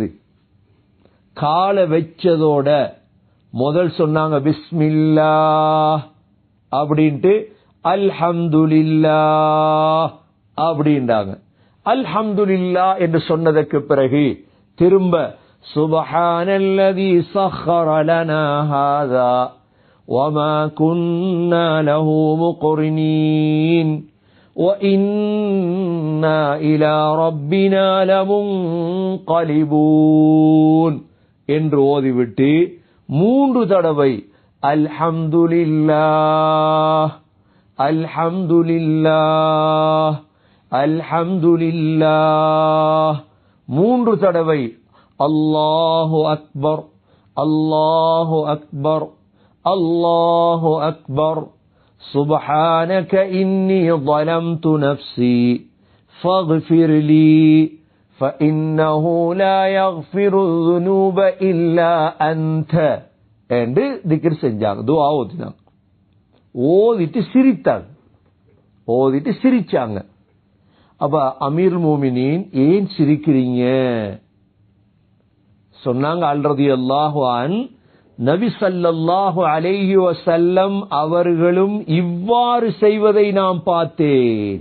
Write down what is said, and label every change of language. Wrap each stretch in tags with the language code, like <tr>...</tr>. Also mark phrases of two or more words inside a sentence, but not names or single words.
<ta>கால வெச்சதோட முதல் சொன்னாங்க பிஸ்மில்லாஹ் அப்படின்ட்டு அல்ஹம்துலில்லாஹ் அப்படின்றாங்க. அல்ஹம்துலில்லாஹ் என்று சொன்னதற்கு பிறகு திரும்ப</ta> <ar>سبحان الذي سخر لنا هذا وما كنا له مقرنين وإنا إلى ربنا لمنقلبون</ar> <ta>என்று ஓதிவிட்டு 3 தடவை</ta> <ar>الحمد لله الحمد لله الحمد لله 3 தடவை அல்லாஹு أكبر الله أكبر الله أكبر سبحانك إني ظلمت نفسي فاغفر لي فإنه لا يغفر الذنوب إلا أنت</ar> <ta>என்று திக்ர் செஞ்சாங்க. துஆ ஓதினாங்க. ஓதிட்டு சிரிச்சாங்க. அப்ப</ta> <ar>أمير المؤمنين</ar> <ta>ஏன் சிரிக்கிறீங்க சொன்னாங்க.</ta> <ar>رضي الله عنه</ar> <ta>நபி</ta> <ar>صلى الله عليه وسلم</ar> <ta>அவர்களும் இவ்வாறு செய்வதை நான் பார்த்தேன்.</ta>